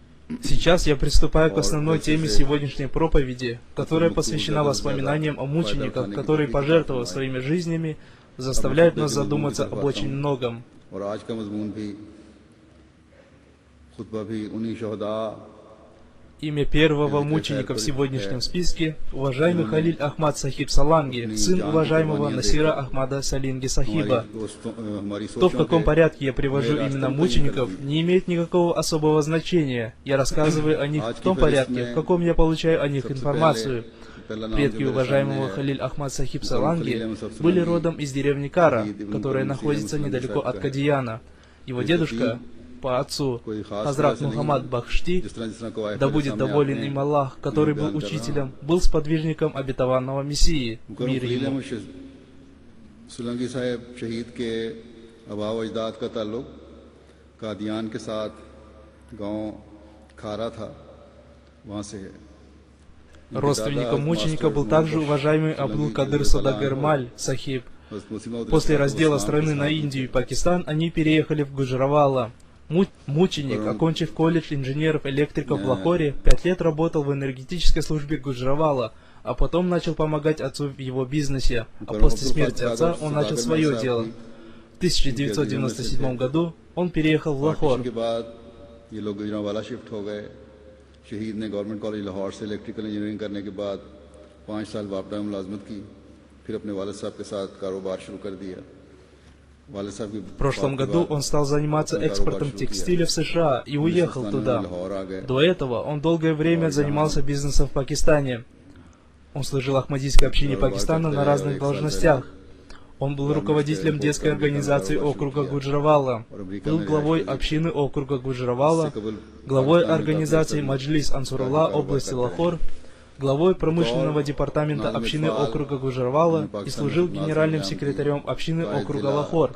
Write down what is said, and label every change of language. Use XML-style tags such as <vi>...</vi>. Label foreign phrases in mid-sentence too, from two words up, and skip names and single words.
<ru>Сейчас я приступаю к основной теме сегодняшней проповеди, которая посвящена воспоминаниям о мучениках, которые, пожертвовав своими жизнями, заставляют нас задуматься об очень многом.</ru> <ur>اور آج کا مضمون بھی خطبہ بھی انہیں شہداء</ur> <ru>Имя первого мученика в сегодняшнем списке – уважаемый Халиль Ахмад Сахиб Саланги, сын уважаемого Насира Ахмада Салинги Сахиба. То, в каком порядке я привожу имена мучеников, не имеет никакого особого значения. Я рассказываю о них в том порядке, в каком я получаю о них информацию. Предки уважаемого Халиль Ахмад Сахиб Саланги были родом из деревни Кара, которая находится недалеко от Кадияна. Его дедушка по отцу Хазрат Мухаммад Бахшти, да будет доволен им Аллах, который был учителем, был сподвижником обетованного Мессии, мир ему.</ru> <ur>سلنگی صاحب شہید کے آبا و اجداد کا تعلق قادیان کے ساتھ گاؤں کھارا تھا، وہاں سے ہے.</ur> <ru>Родственником мученика был также уважаемый Абдул-Кадыр Садагермаль Сахиб. После раздела страны на Индию и Пакистан они переехали в Гуджравала. Мученик, окончив колледж инженеров-электриков в Лахоре, 5 лет работал в энергетической службе Гуджравала, а потом начал помогать отцу в его бизнесе. А после смерти отца он начал свое дело. В 1997 году он переехал в Лахор.</ru> <ur>شہید نے گورنمنٹ کالج لاہور سے</ur> <en>electrical engineering</en> <ur>کرنے کے بعد 5 سال واپڈا میں ملازمت کی، پھر اپنے والد صاحب کے ساتھ کاروبار شروع کر دیا.</ur> <ru>В прошлом году он стал заниматься экспортом текстиля в США и уехал туда. До этого он долгое время занимался бизнесом в Пакистане. Он служил Ахмадийской общине Пакистана на разных должностях. Он был руководителем детской организации округа Гуджравала, был главой общины округа Гуджравала, главой организации Маджлис Ансурулла области Лахор, главой промышленного департамента общины округа Гуджравала и служил генеральным секретарем общины округа Лахор.</ru>